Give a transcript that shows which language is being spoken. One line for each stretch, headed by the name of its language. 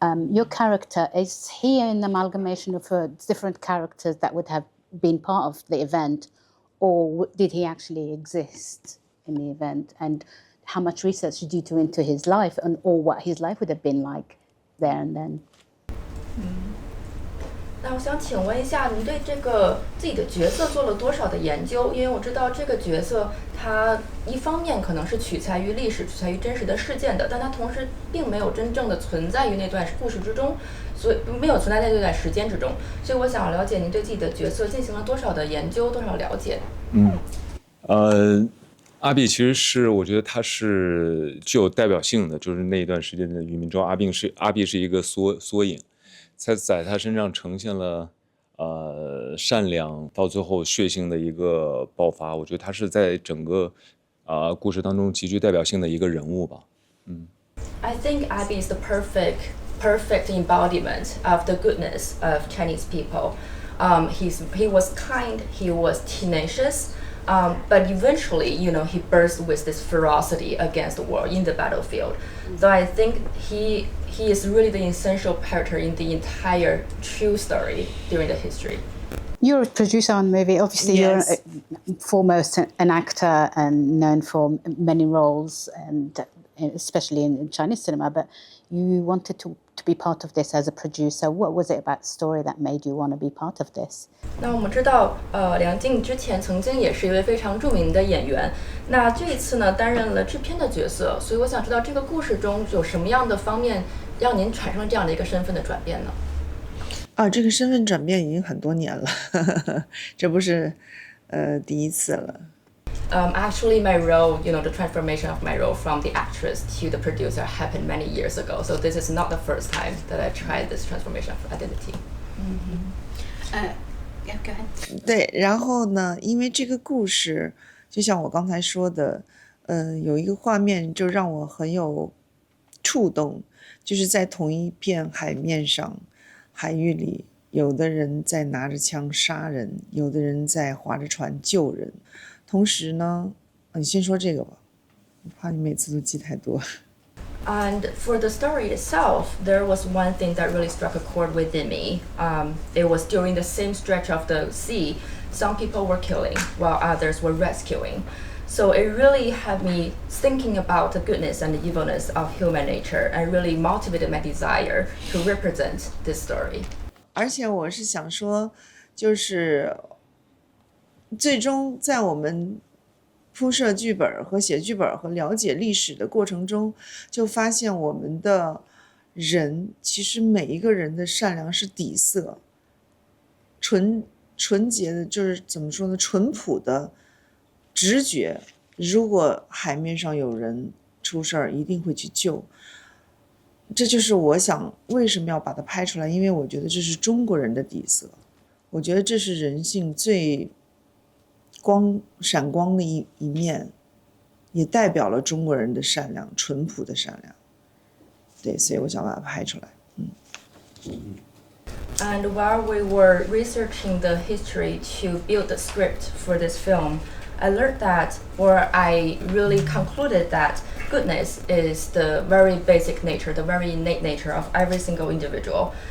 English: Your character, is he an amalgamation of different characters that would have been part of the event, or did he actually exist in the event? And how much research did you do into his life or what his life would have been like there and then?
Chinese: 那我想请问一下，您对这个自己的角色做了多少的研究？因为我知道这个角色，它一方面可能是取材于历史、取材于真实的事件的，但它同时并没有真正的存在于那段故事之中，所以没有存在在那段时间之中。所以我想了解您对自己的角色进行了多少的研究，多少了解？阿碧其实是我觉得他是具有代表性的，就是那一段时间的渔民中，阿碧是一个缩影。在他身上呈现了善良到最后血腥的一个爆发，我觉得他是在整个故事当中极具代表性的一个人物吧。
English: I think Abby is the perfect perfect embodiment of the goodness of Chinese people. He was kind, he was tenacious, but eventually, he burst with this ferocity against the world in the battlefield. So I think he is really the essential character in the entire true story during the history. You're a producer on the movie. Obviously, Yes. you're foremost an actor and known for many roles, and especially in Chinese cinema. But you wanted to be part of this as a producer. What was it about the story that made you want to be part of this?
Chinese: 那我们知道，梁静之前曾经也是一位非常著名的演员。那这一次呢，担任了制片的角色，所以我想知道这个故事中有什么样的方面让您产生了这样的一个身份的转变呢？这个身份转变已经很多年了，这不是第一次了。
English: Actually, my role, the transformation of my role from the actress to the producer happened many years ago. So this is not the first time that I tried this transformation of identity. Yeah, go ahead.
Chinese: 对，然后呢，因为这个故事，就像我刚才说的，有一个画面就让我很有触动，就是在同一片海面上，海域里，有的人在拿着枪杀人，有的人在划着船救人。同时呢，你先说这个吧，我怕你每次都记太多。
English: And for the story itself, there was one thing that really struck a chord within me. It was during the same stretch of the sea, some people were killing while others were rescuing. So it really had me thinking about the goodness and the evilness of human nature and really motivated my desire to represent this story.
Chinese: 而且我是想说，就是最终在我们铺设剧本和写剧本和了解历史的过程中，就发现我们的人其实每一个人的善良是底色，纯洁的，就是怎么说呢，淳朴的直觉。如果海面上有人出事儿，一定会去救。这就是我想为什么要把它拍出来，因为我觉得这是中国人的底色，我觉得这是人性最闪光的一面，也代表了中国人的善良，淳朴的善良。对，所以我想把它拍出来。
English: And while we were researching the history to build the script for this film, I learned that, or I really concluded that goodness is the very basic nature, the very innate nature of every single individual.